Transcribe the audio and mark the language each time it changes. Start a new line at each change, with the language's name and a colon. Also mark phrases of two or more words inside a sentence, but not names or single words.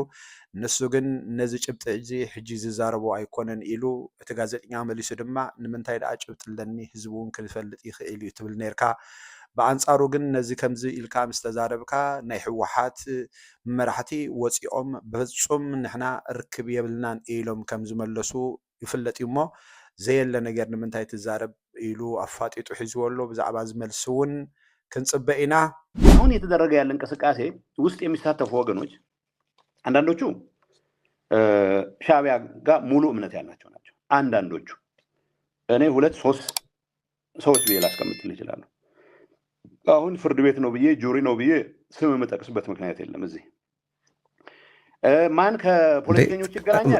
Tigrinya: ንሱ ግን ነዚ ጭብጢ እዚ ሕጂ ዝዛረቡ ኣይኮነን ኢሉ እቲ ጋዜጠኛ መሊሱ ድማ ንምንታይ ደኣ ጭብጥለኒ ህዝቡ እውን ክፈልጥ ይኽእል እዩ ትብል ነርካ በአንጻሩ ግን ነዚ ከምዚ ኢልካ ምስ ተዛረብካ ናይ ህወሓት መራሕቲ ወፂኦም በፍጹም ንሕና ርክብ የብልናን ኢሎም ከም ዝመለሱ ይፍለጥ እዩ እሞ ዘየለ ነገር ንምንታይ ትዛረብ ኢሉ አፋጢጡ ሒዝዎ ኣሎ ብዛዕባ ዝመልስ እውን ክንጽበ ኢና።
Amharic: አሁን የተደረገ ያለ እንቅስቃሴ ውስጥ የሚሳተፉ ወገኖች አንዳንዶቹ ሻዕቢያ ጋር ሙሉ እምነት ያላቸው ናቸው። አንዳንዶቹ እኔ ሁለት ሶስት ሰዎች ብዬ ላስቀምጥልህ እችላለሁ። አሁን ፍርድ ቤት ነው ብዬ ጁሪ ነው ብዬ ስም የምጠቅስበት ምክንያት የለም። እዚህ ማን ከፖለቲከኞች ይገናኛል